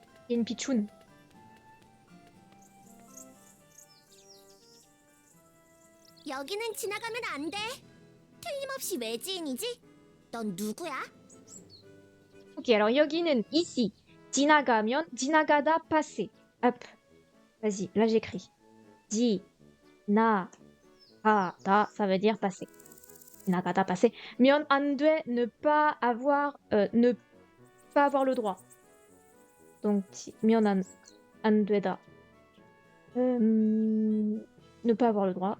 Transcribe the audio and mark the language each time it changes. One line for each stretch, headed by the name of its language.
French: Ok. une pitchoun.
Korean: 여기는 지나가면 안 돼. 틀림없이 외지인이지? 넌 누구야?
French: Ok, alors 여기는 ici.
Korean: 지나가면, 지나가다, passer.
French: Hop. Vas-y, là j'écris. 지나가다, ça veut dire passer. 지나가다, passer. 면 안 돼, ne pas avoir le droit. Donc, 면 안 되다. Ne pas avoir le droit.